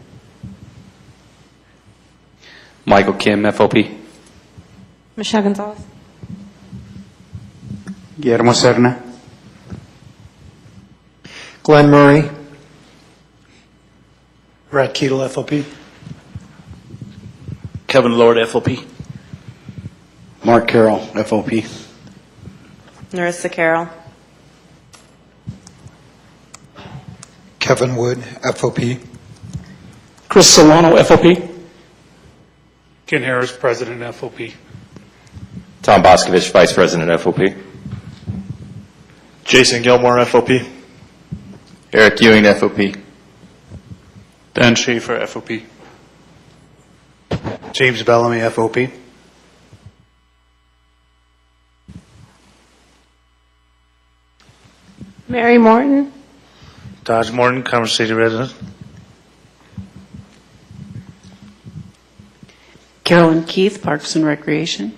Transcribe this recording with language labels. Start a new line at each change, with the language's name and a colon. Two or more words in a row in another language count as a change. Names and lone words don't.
English: Michael Kim, FOP. Michelle Gonzalez. Guillermo Serna. Glenn Murray. Brad Keetle, FOP. Kevin Lord, FOP. Mark Carroll, FOP. Narissa Carroll. Kevin Wood, FOP. Chris Solano, FOP. Ken Harris, President, FOP. Tom Boscovich, Vice President, FOP. Jason Gilmore, FOP. Eric Ewing, FOP. Dan Schaefer, FOP. James Bellamy, FOP. Mary Morton. Dodge Morton, Commerce City resident. Carolyn Keith, Parks and Recreation.